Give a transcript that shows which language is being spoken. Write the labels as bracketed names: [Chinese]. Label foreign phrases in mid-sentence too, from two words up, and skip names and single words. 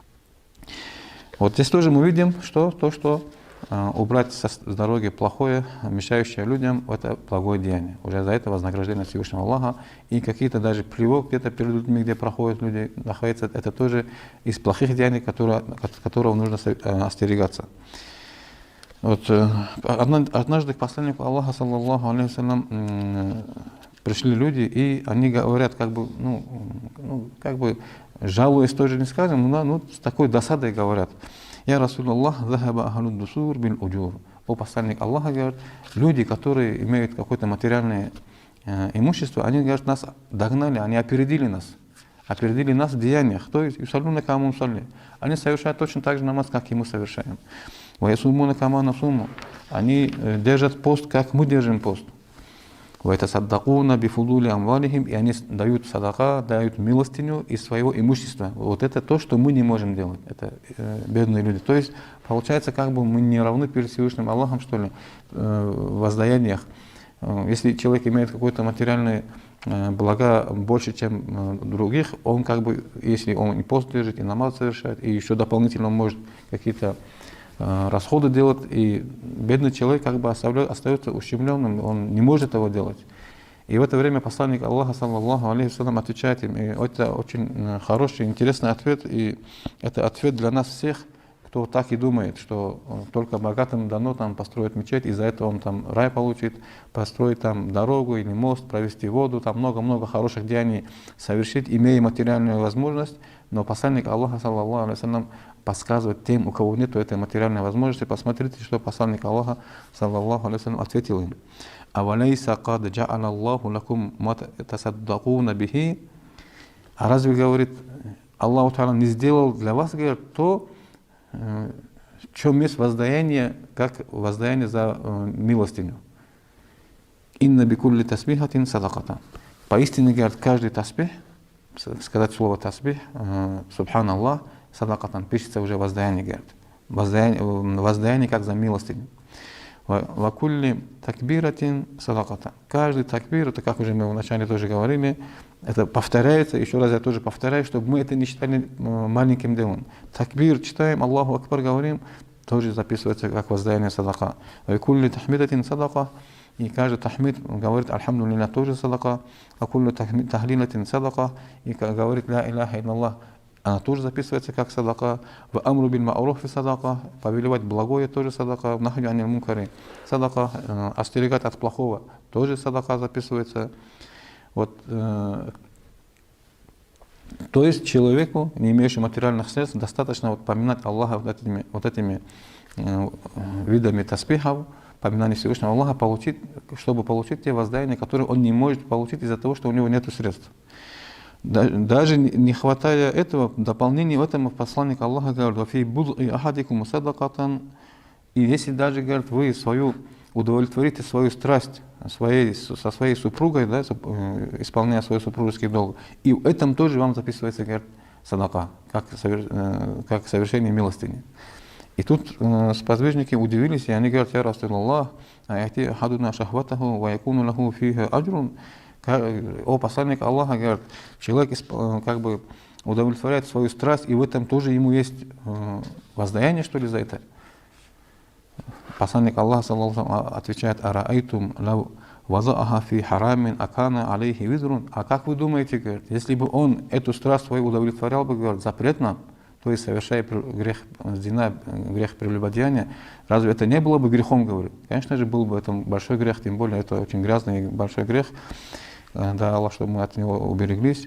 [Russian] Вот здесь тоже мы видим, что убрать с дороги плохое, мешающее людям, это благое деяние. Уже за это вознаграждение Всевышнего Аллаха. И какие-то даже плевок где-то перед людьми, где проходят люди, находятся, это тоже из плохих деяний, от которого нужно остерегаться. Вот, однажды к посланнику Аллаха, [Arabic] صلى الله عليه وسلم, [Russian] пришли люди, и они говорят, как бы жалуясь тоже не скажем, но с такой досадой говорят: [Arabic] «يا رسول الله ذهب أهل الدثور بالأجور». [Russian] О посланник Аллаха, говорит, люди, которые имеют какое-то материальное имущество, они, говорят, нас догнали, они опередили нас в деяниях. То есть, [Arabic] يصلون كما نصلي. [Russian] Они совершают точно так же намаз, как и мы совершаем. [Arabic] ويصومون كما نصوم. [Russian] Они держат пост, как мы держим пост. [Arabic] ويتصدقون بفضول أموالهم. [Russian] И они дают садака, дают милостиню из своего имущества. Вот это то, что мы не можем делать. Это бедные люди. То есть, получается, как бы мы не равны перед Всевышним Аллахом, что ли, в воздаяниях. Если человек имеет какое-то материальное блага больше, чем других, он как бы, если он и пост держит, и намаз совершает, и еще дополнительно может какие-то расходы делать, и бедный человек как бы остается ущемленным, он не может этого делать. И в это время посланник Аллаха, [Arabic] صلى الله عليه وسلم, [Russian] отвечает им, и это очень хороший, интересный ответ, и это ответ для нас всех, кто так и думает, что только богатым дано там построить мечеть, и за это он там рай получит, построить там дорогу или мост, провести воду, там много-много хороших деяний совершить, имея материальную возможность. Но посланник Аллаха, [Arabic] صلى الله عليه وسلم, [Russian] подсказывает тем, у кого нет этой материальной возможности. Посмотрите, что посланник Аллаха, [Arabic] صلى الله عليه وسلم, [Russian] ответил им: [Arabic] «أوليس قد جعل الله لكم ما تصدقون به». [Russian] А разве, говорит, Аллах Та'аля не сделал для вас, говорит, то, в чем есть воздаяние, как воздаяние за милостиню? [Arabic] «إن بكل تسبيحة صدقة». [Russian] Поистине, говорит, каждый тасбих, сказать слово тасбих, субханаллах, садакатан, пишется уже воздаяние, говорит. Воздаяние как за милостиню. [Arabic] «وكل تكبيرة صدقة». [Russian] Каждый такбир, это как уже мы вначале тоже говорили, это повторяется, еще раз я тоже повторяю, чтобы мы это не считали маленьким делом. Такбир читаем, [Arabic] الله أكبر [Russian] говорим, тоже записывается как воздаяние садака. [Arabic] «وكل تحميدة صدقة». [Russian] И каждый тахмид говорит «Альхамдулилля» тоже садака. [Arabic] «وكل تهليلة صدقة». [Russian] И говорит [Arabic] «لا إله إلا الله», [Russian] она тоже записывается как садака. [Arabic] «وأمر بالمعروف صدقة». [Russian] Повелевать благое тоже садака. [Arabic] «ونهي عن المنكر» [Russian] садака. Остерегать от плохого тоже садака записывается. Вот, то есть человеку, не имеющему материальных средств, достаточно вот поминать Аллаха вот этими видами таспихов, поминание Всевышнего Аллаха, чтобы получить те воздаяния, которые он не может получить из-за того, что у него нет средств. Даже не хватая этого, в дополнение этому посланник Аллаха говорит: [Arabic] «وفي بضع أحدكم صدقة [Russian] И если даже, говорит, вы удовлетворите свою страсть со своей супругой, да, исполняя свой супружеский долг, и в этом тоже вам записывается, говорит, садака, как совершение милостыни. И тут сподвижники удивились, и они говорят: [Arabic] «يا رسول الله أيأتي أحدنا شهوته ويكون له فيها أجر». [Russian] О посланник Аллаха, говорит, человек как бы удовлетворяет свою страсть, и в этом тоже ему есть воздаяние, что ли, за это. Посланник Аллаха саллаллаху отвечает: [Arabic] «أرأيتم لو وضعها في حرام أكان عليه وزر». [Russian] А как вы думаете, говорит, если бы он эту страсть свою удовлетворял бы, говорит, запретно, то есть совершая грех зина, грех прелюбодеяния, разве это не было бы грехом, говорит? Конечно же, был бы это большой грех, тем более это очень грязный и большой грех. Да, Аллах, чтобы мы от него убереглись.